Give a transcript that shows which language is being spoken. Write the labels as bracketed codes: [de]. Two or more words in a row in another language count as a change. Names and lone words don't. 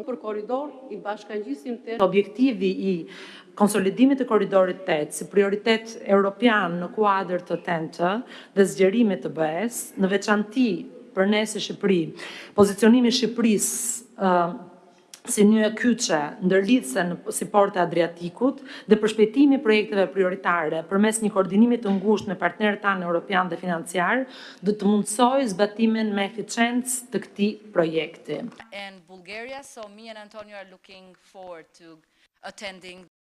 [sq] për korridor i bashkangjisim të objektivi i konsolidimit të korridorit 8 si prioritet europian në kuadër të TEN-T dhe zgjerimit të BE-s, në veçanti për ne si Shqipëri, pozicionimi i Shqipërisë si një kyçe ndërlidhse si porte Adriatikut dhe përshpejtimi i projekteve prioritare përmes një koordinimi të ngushtë me partnerët tanë europian dhe financiar, do të mundsojë zbatimin me eficiencë të këtij projekti. [en] And Bulgaria, so me and Antonio are looking forward to attending